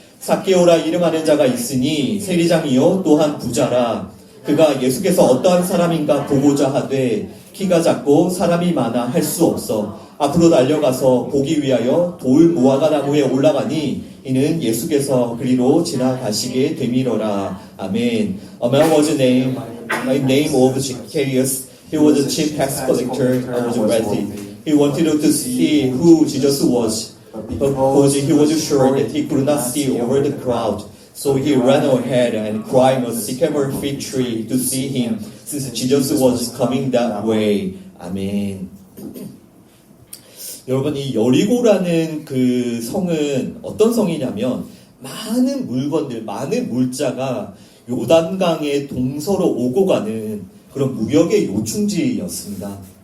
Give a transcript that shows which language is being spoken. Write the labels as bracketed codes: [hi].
[ko] 삭개오라 이름하는 자가 있으니 세리장이요 또한 부자라. 그가 예수께서 어떠한 사람인가 보고자 하되 키가 작고 사람이 많아 할 수 없어 앞으로 달려가서 보기 위하여 돌 무화과 나무에 올라가니 이는 예수께서 그리로 지나가시게 되미러라. 아멘. [en] A man was named by name of Zacchaeus. He was a chief tax collector and was wealthy. He wanted to see who Jesus was, but because he was sure that he could not see over the crowd, so he ran ahead and climbed a sycamore fig tree to see him, since Jesus was coming that way. [ko] 아멘. 여러분 이 여리고라는 그 성은 어떤 성이냐면 많은 물건들, 많은 물자가 요단강의 동서로 오고 가는 그런 무역의 요충지였습니다.